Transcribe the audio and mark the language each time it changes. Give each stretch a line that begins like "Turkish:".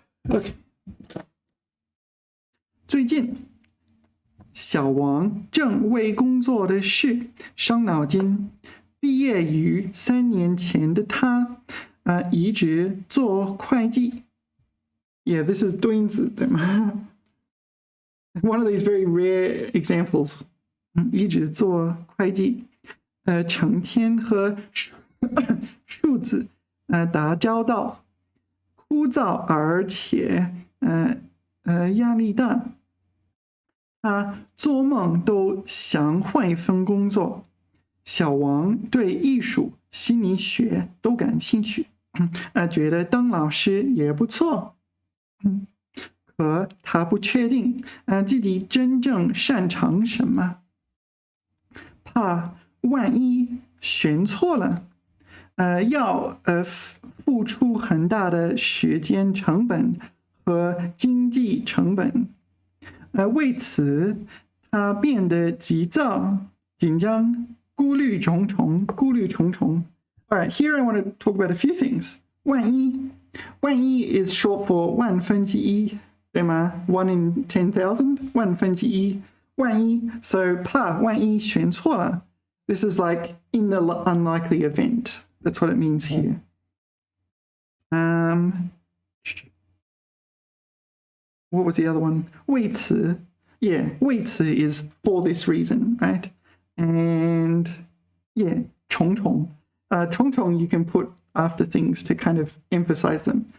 Chinese: OK， 最近小王正为工作的事伤脑筋。毕业于3年前的他，一直做会计。
English: Yeah, this is
Chinese: 墩子，对吗？
English: One of these very rare examples.
Chinese: 一直做会计，成天和数字打交道，枯燥而且压力大。他做梦都想换一份工作。小王对艺术、心理学都感兴趣，觉得当老师也不错。可他不确定自己真正擅长什么，怕万一选错了，要付出很大的时间成本和经济成本。为此，他变得急躁、紧张。顾虑重重。
English: All right, here I want to talk about a few things.
Chinese: 万一
English: is short for
Chinese: 万分之一，对吗？
English: 1 in 10,000，
Chinese: 万分之一。万一 so 怕万一选错了。
English: This is like in the unlikely event. That's what it means here. What was the other one? 为此 Yeah, 为此 is for this reason, right? And yeah, 重重 you can put after things to kind of emphasize them.